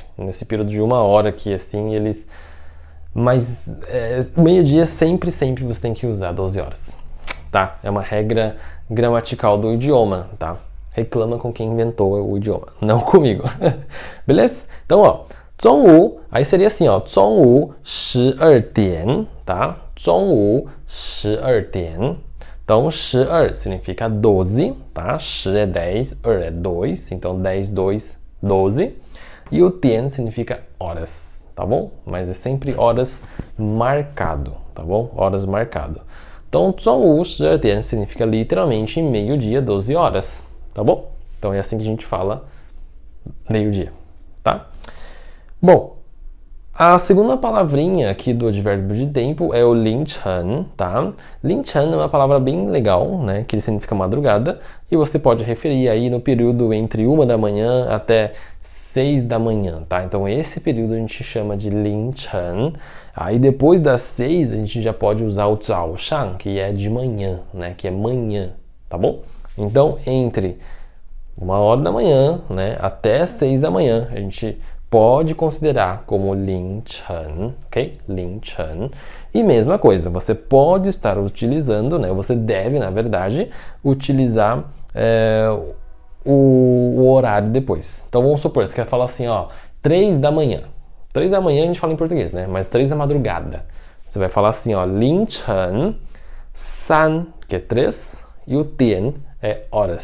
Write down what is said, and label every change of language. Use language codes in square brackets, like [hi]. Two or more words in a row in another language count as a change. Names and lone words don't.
[pt] Nesse período de 1 hora aqui, assim, eles... Mas meio-dia sempre você tem que usar 12 horas, tá? É uma regra gramatical do idioma, tá? Reclama com quem inventou o idioma, não comigo. Beleza? Então, ó, [zh] 中午, [pt] aí seria assim, ó, [zh] 中午12点, tá? 中午12点. [pt] Então, 12 significa 12, tá? 10 é 10, 2 é 2, então 10, 2, 12. E o 点 significa horas, tá bom? Mas é sempre horas marcado, tá bom? Horas marcado. Então, [zh] 中午12点 [pt] significa literalmente meio-dia, 12 horas, tá bom? Então é assim que a gente fala meio-dia, tá? Bom, a segunda palavrinha aqui do advérbio de tempo é o 凌晨, tá? 凌晨é uma palavra bem legal, né? Que significa madrugada, e você pode referir aí no período entre 1 da manhã até 6 da manhã, tá? Então esse período a gente chama de 凌晨. Aí depois das 6 a gente já pode usar o 早上, que é de manhã, né? Que é manhã, tá bom? Então entre 1h da manhã, né, até 6 da manhã, a gente pode considerar como 凌晨, ok? [zh] 凌晨. [pt] E mesma coisa, você pode estar utilizando, né, você deve, na verdade, utilizar o horário depois. Então vamos supor, você quer falar assim, ó, 3 da manhã. 3 da manhã a gente fala em português, né? Mas 3 da madrugada. Você vai falar assim, ó, [zh] 凌晨3, [pt] que é 3, e o 点 é horas.